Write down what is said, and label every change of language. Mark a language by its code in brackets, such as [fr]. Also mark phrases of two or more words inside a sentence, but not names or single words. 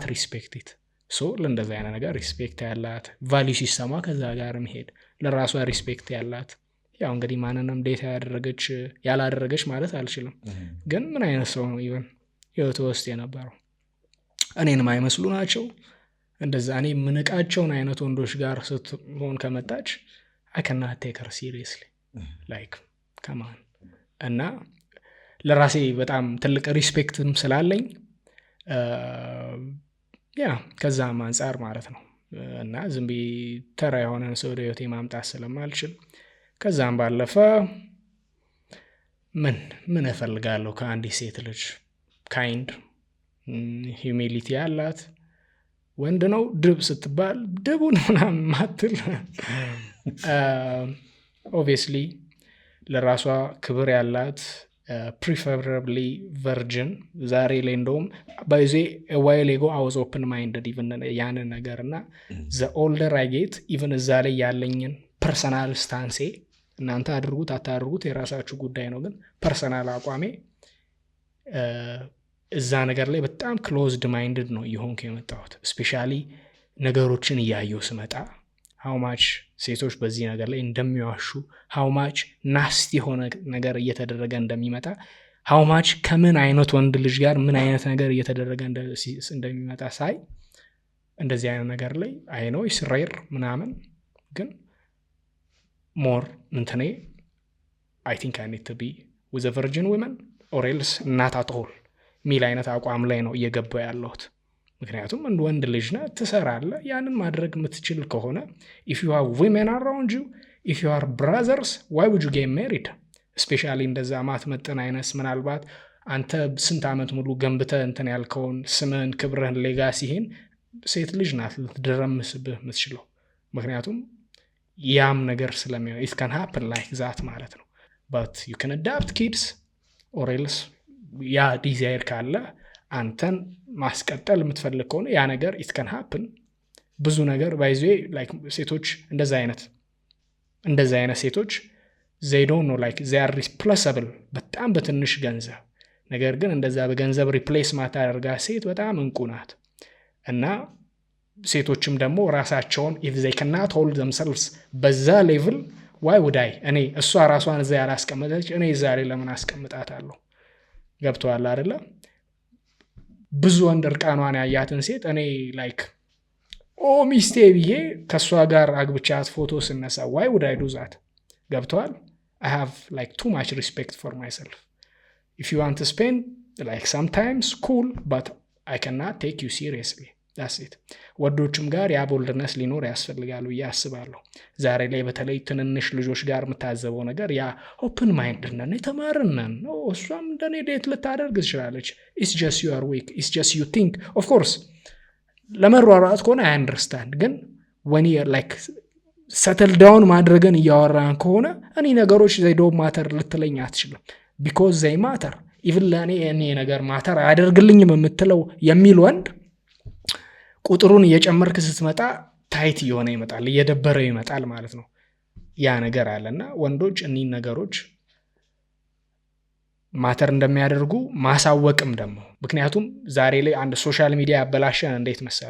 [en] respect it so [am] ለእንደዚህ አይነት ነገር ሪስፔክት ያላት ቫልዩ ሲስተማ ከዛ ጋር መሄድ ለራሷ ሪስፔክት ያላት ያው እንግዲህ ማንንም ዴታ ያላደረገች ማለት አልችልም ግን ምን አይነት ሰው ነው ኢቭን ህይወት ውስጥ የነበረው እኔን ማይመስሉ ናቸው እንደዛ እኔ ምንቃቸውን አይነት ወንዶች ጋር ስትሆን ከመጣች [en] I cannot take her seriously like come on [am] እና ለራሴ በጣም ትልቅ ሪስፔክትም ስላለኝ ያ ከዛም አንፃር ማለት ነው እና ዝም ብዬ ተራ የሆነን ሰው ወደ ህይወቴ ማምጣት ስለማልችል ከዛም ባለፈ ምን እፈልጋለሁ ከአንዲት ሴት ልጅ [en] kind humility [am] ያላት ወንድ ነው ድብ ስትባል ድቡን ምናምን ማትል ኦብቪየስሊ ለራሷ ክብር ያላት [en] preferably virgin [am] ዛሬ ላይ እንደውም [en] by the while ago I was open minded [am] even ያንን ነገርና [en] the older I get [am] even እዛ ላይ ያለኝን [en] personal stance [am] እናንተ አድርጉት አታድርጉት የራሳችሁ ጉዳይ ነው ግን ፐርሰናል አቋሜ እዛ ነገር ላይ በጣም [en] closed minded [am] ነው ይሆንኩ የመጣሁት ስፔሻሊ ነገሮችን እያየሁ ስመጣ [en] how much [am] ሴቶች በዚህ ነገር ላይ እንደሚዋሹ [en] how much [am] ናስቲ ሆነ ነገር እየተደረገ እንደሚመጣ [en] how much [am] ከምን አይነት ወንድ ልጅ ጋር ምን አይነት ነገር እየተደረገ እንደሚመጣ ሳይ እንደዚህ አይነት ነገር ላይ [en] I know it's rare [am] ምናምን ግን more እንትኔ [en] I think I need to be with a virgin woman or else not at all [am] ሚል አይነት አቋም ላይ ነው እየገባው ያለሁት። ምክንያቱም እንደ ወንድ ልጅ ነህ፣ ትሰራለህ። ያንን ማድረግ የምትችል ከሆነ [en] if you have women around you, if you are brothers, why would you get married? [am] ስፔሻሊ እንደዛ ማትመጥን አይነት ምናልባት አንተ ስንት ዓመት ሙሉ ገንብተህ እንትን ያልከውን ስምህን፣ ክብርህን፣ ሌጋሲህን ሴት ልጅ ናት ልትደረምስብህ የምትችለው። ምክንያቱም ያም ነገር ስለሚሆን it [en] can happen like that [am] ማለት ነው። [en] but you can adopt kids or else [am] ያ ዲዛይር ካለ አንተን ማስቀጠል የምትፈልግ ከሆነ ያ ነገር [en] it can happen። [am] ብዙ ነገር ባይዜ like ሴቶች እንደዛ አይነት ሴቶች [en] they don't know like they are replaceable [am] በጣም በትንሽ ገንዘብ። ነገር ግን እንደዛ በገንዘብ ሪፕሌስ ማታደርጋ ሴት በጣም እንቁ ናት። እና ሴቶችም ደግሞ ራሳቸውን [en] if they cannot hold themselves [am] በዛ ሌቭል [en] why would I [am] እኔ እሷ ራሷን እዛ ያላስቀመጠች እኔ ዛሬ ለምን አስቀምጣታለሁ? ገብቶሃል አይደለ? ብዙ ወንድ እርቃኗን ያያትን ሴት እኔ ላይክ ሚስቴ ብዬ ከእሷ ጋር አግብቻት ፎቶ ስነሳ [en] why would I do that? [am] ገብቶሃል? [en] I have like too much respect for myself. If you want to spend like sometimes cool, but I cannot take you seriously. That's it. [am] ወዶችም ጋር ያ ቦልድነስ ሊኖር ያስፈልጋል ብዬ አስባለሁ። ዛሬ ላይ በተለይ ትንንሽ ልጆች ጋር የምታዘበው ነገር ያ [en] open mind [am] ነን፣ የተማርን ነን፣ እሷም እንደኔ ዴት ልታደርግ ትችላለች። [en] It's just you are weak. It's just you think. Of course [am] ለመሯሯጥ ከሆነ [en] I understand. ግን when you like settle down [am] ማድረግን እያወራን ከሆነ እኔ ነገሮች [en] they don't matter [am] ልትለኝ አትችልም። [en] because they matter. [am] even ለእኔ እኔ ነገር ማተር አያደርግልኝም የምትለው የሚል ወንድ ቁጥሩን እየጨመርክ ስትመጣ ታይት እየሆነ ይመጣል፣ እየደበረው ይመጣል ማለት ነው። ያ ነገር አለና ወንዶች እኒህ ነገሮች ማተር እንደሚያደርጉ ማሳወቅም ደግሞ ምክንያቱም ዛሬ ላይ አንድ [en] social media [am] ያበላሸን እንዴት መሰለ?